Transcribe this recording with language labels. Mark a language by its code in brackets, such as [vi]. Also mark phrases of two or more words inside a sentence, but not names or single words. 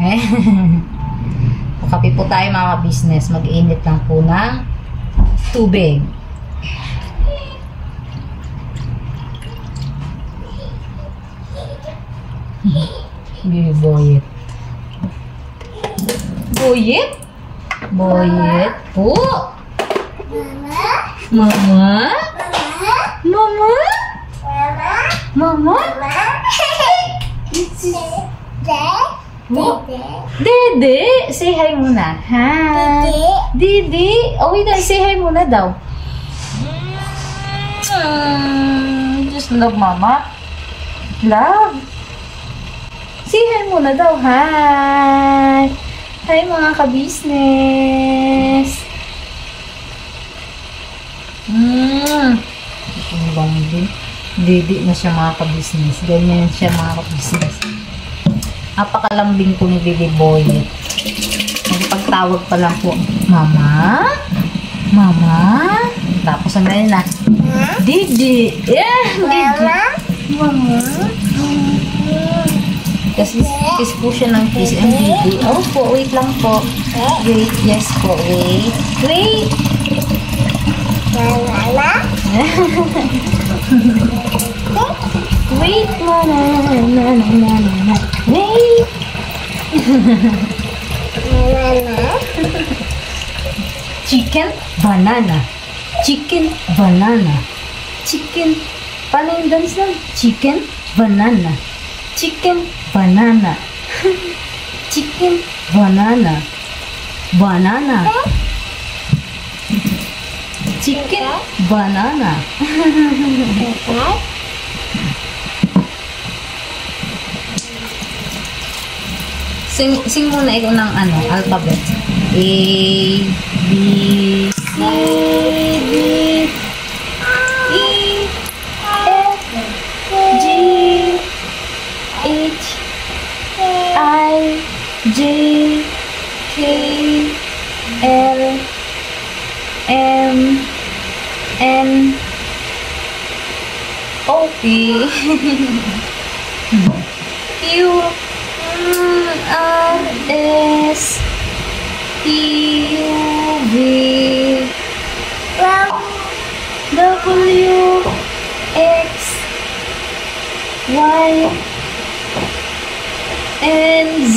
[tl] Kape po tayo, mga business. Mag-init lang po ng tubig. Boyet. Boyet? Boyet po. Mama? Mama? Mama? Mama? [en] Dede, say hi muna. Hi. Didi. Oh, wait, say hi [tl] muna daw. [en] Just love mama. Love. Say hi [tl] muna daw. [en] Hi. Hi, [tl] mga ka-business. Bang din. Didi na siya, mga ka-business. Ganyan siya, mga ka-business. Napakalambing ko ni Baby Boy. Pagtawag pa lang po, Mama? Mama? Tapos ang ganyan na, Didi. [en] Yeah, Didi. Mama? [tl] Kasi kiss po siya ng kiss and Didi. Oh po, wait lang po. [en] Wait, yes [tl] po, [en] wait. Wait! Mama? Wait, na. Wait. Chicken, banana. Chicken, banana. Chicken. [tl] Paano yung dance lang? Chicken, [en] banana. Chicken, banana. Chicken, banana. Banana. Chicken, banana. [tl] Sing muna ikaw ng alphabet. [en] A, B, C, D, E, F, G, H, I, L M N O P Q R S T U V W X Y and Z.